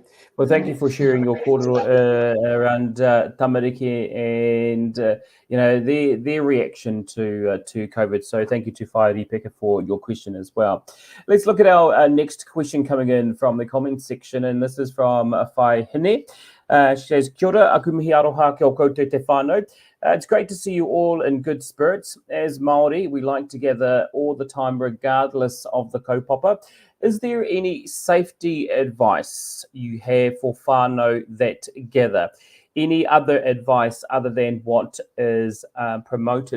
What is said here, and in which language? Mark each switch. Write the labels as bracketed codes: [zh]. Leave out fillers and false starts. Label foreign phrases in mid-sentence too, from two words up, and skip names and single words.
[en] Well, thank you for sharing your kōrero around tamariki and their reaction to COVID. So thank you to Whaere Peka for your question as well. Let's look at our next question coming in from the comments section, and this is from Whai Hine. She says, [mi] "Kia ora, aku mihi aroha kia o koutou te whānau. [en] It's great to see you all in good spirits. As Māori, we like to gather all the time regardless of the kaupapa. Is there any safety advice you have for whānau that gather? Any other advice other than what is promoted?"